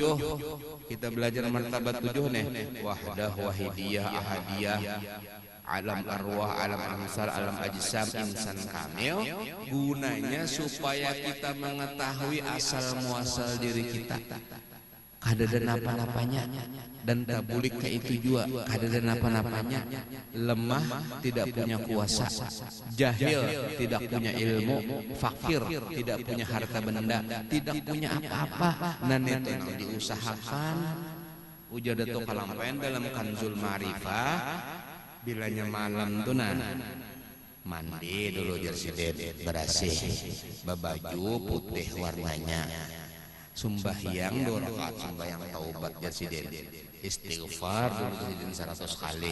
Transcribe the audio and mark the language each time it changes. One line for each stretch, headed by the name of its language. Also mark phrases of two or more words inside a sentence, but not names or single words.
Indonesian: Kita belajar martabat 7 nih, wahdah, wahidiyah, ahadiyah, alam arwah, alam amsal, alam ajsam, insan kamil. Gunanya supaya kita mengetahui asal muasal diri kita,
Banjar: kadada napa-napanya,
Indonesian: dan tabulik ke itu juga
Banjar: kadada napa-napanya.
Indonesian: Lemah, tidak punya kuasa, jahil, tidak punya ilmu, fakir, tidak punya harta benda, tidak punya apa-apa. Nan itu yang diusahakan ujar Datuk Kalampain dalam Kanzul Ma'rifah.
Banjar: Bilanya malam tuh mandi dulu jersiden bersih, babaju putih warnanya, sumbahyang 2 rakaat sumbahyang taubat jersiden, istighfar dulu jersiden 100 kali.